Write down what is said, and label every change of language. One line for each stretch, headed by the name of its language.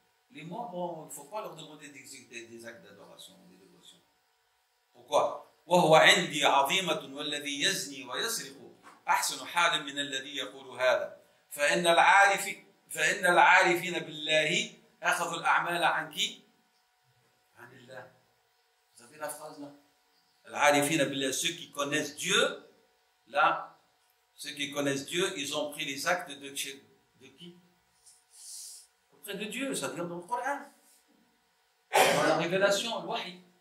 French: Les membres, il ne faut pas leur demander d'exécuter des actes d'adoration, des dévotions. Pourquoi?
Arabic: وهو عندي عظيمة والذي يزني ويسرق أحسن حال من الذي يقول هذا فإن العارفين بالله أخذوا الأعمال عنك عن الله.
French: Vous avez la phrase là? Al-Arifina billah, ceux qui connaissent Dieu, là, ceux qui connaissent Dieu, ils ont pris les actes de qui? Auprès de Dieu, ça veut dire dans le Coran, dans la révélation, le wahi.